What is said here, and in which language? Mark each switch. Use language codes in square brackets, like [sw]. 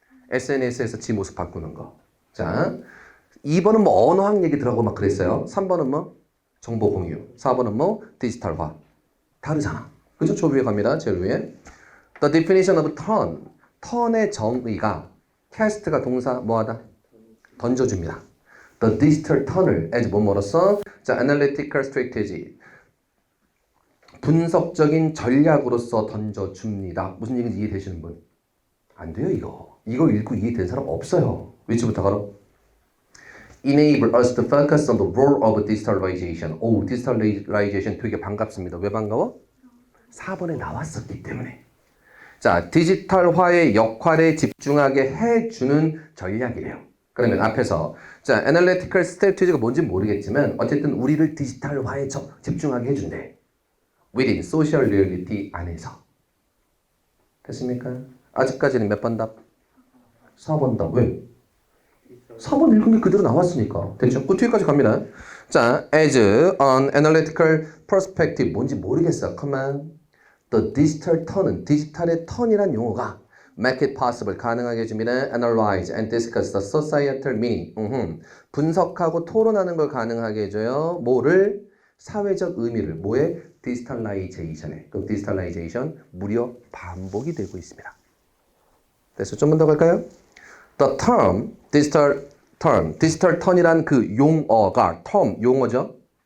[ko] SNS에서 지 모습 바꾸는 거. 자, 2번은 뭐 언어학 얘기 들어가고 막 그랬어요. 3번은 뭐? 정보 공유. 4번은 뭐? 디지털화. 다르잖아. 그죠? 저 위에 갑니다. 제일 위에. [en] The definition of turn. [ko] 턴의 정의가 cast가 동사 뭐하다? 던져줍니다. [en] The digital turn을 as 뭐뭐로써 자, analytical strategy. [ko] 분석적인 전략으로서 던져줍니다. 무슨 얘기인지 이해되시는 분? 안 돼요, 이거. 이거 읽고 이해된 사람 없어요. 위치부터 가라. [en] Enable us to focus on the role of digitalization. [ko] 오, digitalization 되게 반갑습니다. 왜 반가워? 4번에 나왔었기 때문에. 자, 디지털화의 역할에 집중하게 해주는 전략이래요. 그러면 앞에서 자, [en] analytical strategy [ko] 가 뭔지 모르겠지만 어쨌든 우리를 디지털화에 집중하게 해준대. [en] within social reality [ko] 안에서. 됐습니까? 아직까지는 몇 번 답? 4번 답. 왜? 4번 읽은 게 그대로 나왔으니까. 됐죠? 그 뒤에까지 갑니다. [en] 자, as an analytical perspective [ko] 뭔지 모르겠어. [en] Come The digital turn은 [ko] 디지털의 턴이란 용어가 [en] make it possible [ko] 가능하게 해줍니다. [en] Analyze and discuss the societal meaning. [ko] 분석하고 토론하는 걸 가능하게 해줘요. 뭐를? 사회적 의미를. 뭐에? 디지털라이제이션에. 그럼 디지털라이제이션 무려 반복이 되고 있습니다. 됐어? 좀만 더 갈까요? [en] The term [ko] 디지털 턴이란 그 용어가 용어죠.